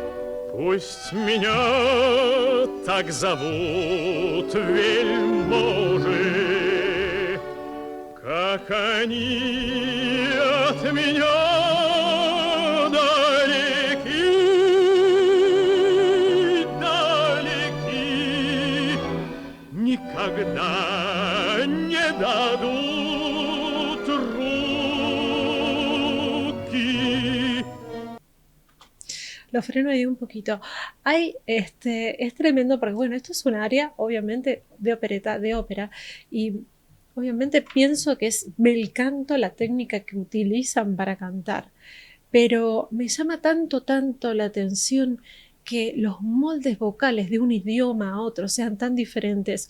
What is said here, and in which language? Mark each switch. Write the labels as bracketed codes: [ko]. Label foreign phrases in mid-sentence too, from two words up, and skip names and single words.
[ru] Пусть меня так зовут вельможи, как они от меня далеки, далеки, никогда не дадут руки. [es] Lo freno ahí un poquito. Es tremendo porque, bueno, esto es un área, obviamente, de opereta, de ópera, y obviamente pienso que es bel canto la técnica que utilizan para cantar, pero me llama tanto la atención que los moldes vocales de un idioma a otro sean tan diferentes.